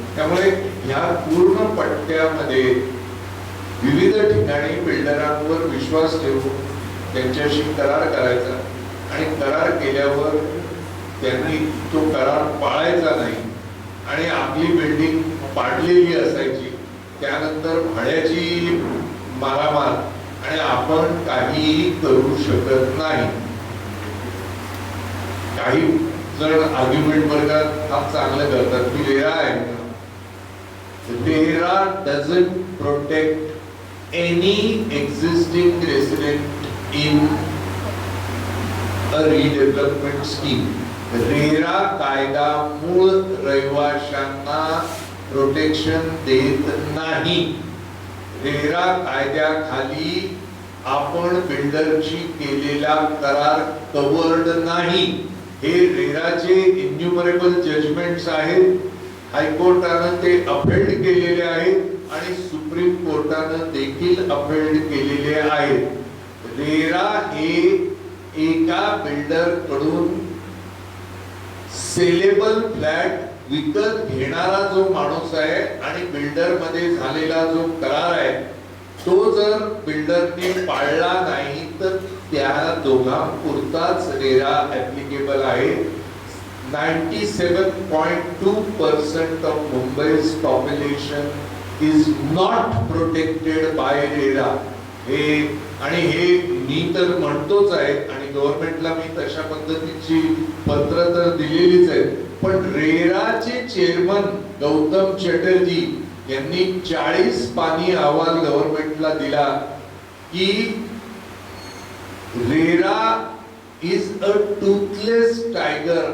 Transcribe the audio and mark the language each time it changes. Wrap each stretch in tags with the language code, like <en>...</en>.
<mr>त्यामुळे ह्या पूर्ण पट्ट्यामध्ये विविध ठिकाणी बिल्डरांवर विश्वास ठेवून त्यांच्याशी करार करायचा आणि करार केल्यावर त्यांनी तो करार पाळायचा नाही आणि आपली बिल्डिंग पाडलेली असायची. त्यानंतर भाड्याची मारामार आणि आपण काहीही करू शकत नाही. काही जण आर्ग्युमेंट वर्गात काम चांगलं करतात की रेरा आहे.</mr> <en>RERA doesn't protect any existing resident in a redevelopment scheme.</en> <mr>RERA कायदा मूळ रहिवाशांना प्रोटेक्शन देत नाही. रेरा कायद्याखाली आपण बिल्डरची केलेला करार कव्हर्ड नाही. हे रेराचे इन्युमरेबल जजमेंट्स आहेत. हायकोर्टानं ते अपेल्ड केलेले आहेत आणि सुप्रीम कोर्टानं देखील अपेल्ड केलेले आहेत. रेरा हे एका बिल्डर कडून सेलेबल फ्लॅट विकत घेणारा जो माणूस आहे आणि बिल्डर मध्ये झालेला जो करार आहे तो जर बिल्डरने पाळला नाही तर त्या दोघांपुरताच रेरा ऍप्लिकेबल आहे.</mr> <en>97.2% of Mumbai's population is not protected by RERA.</en> <mr>हे मी तर म्हणतोच आहे आणि गव्हर्नमेंटला मी तशा पद्धतीची पत्र तर दिलेलीच आहेत, पण रेराचे चेअरमन गौतम चॅटर्जी यांनी 40 पानी अहवाल गव्हर्नमेंटला दिला की</mr> <en>RERA is a toothless tiger.</en>